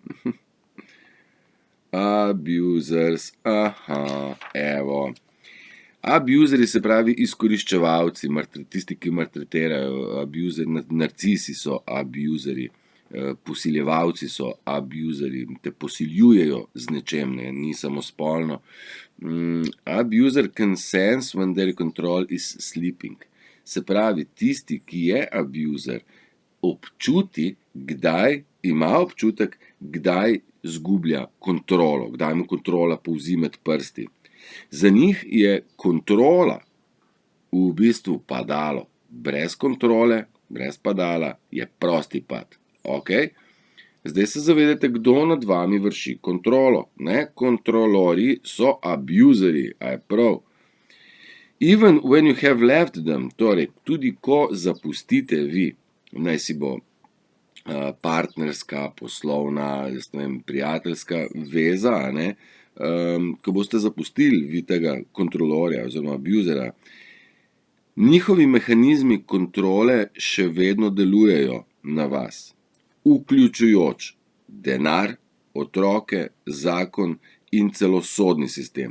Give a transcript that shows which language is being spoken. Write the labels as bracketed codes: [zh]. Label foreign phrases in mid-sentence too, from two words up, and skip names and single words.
[sl] Abusers, evo. Abuseri se pravi izkoriščevalci, tisti, ki maltretirajo, narcisi so abuseri, posiljevalci so abuseri, te posiljujejo z nečem, ne, ni samo spolno. [en] Abuser can sense when their control is sleeping. [sl] Se pravi, tisti, ki je abuser, ima občutek, kdaj zgublja kontrolo, kdaj mu kontrola polzi med prsti. Za njih je kontrola v bistvu padalo. Brez kontrole, brez padala je prosti pad. Okay? Zdaj se zavedate, kdo nad vami vrši kontrolo. Ne? Kontrolori so abuseri, a je prav. [en] Even when you have left them, [sl] torej tudi ko zapustite vi, naj si bo partnerska, poslovna, prijateljska veza, ne, ko boste zapustili vi tega kontrolorja oziroma abusera, njihovi mehanizmi kontrole še vedno delujejo na vas, vključujoč denar, otroke, zakon in celo sodni sistem.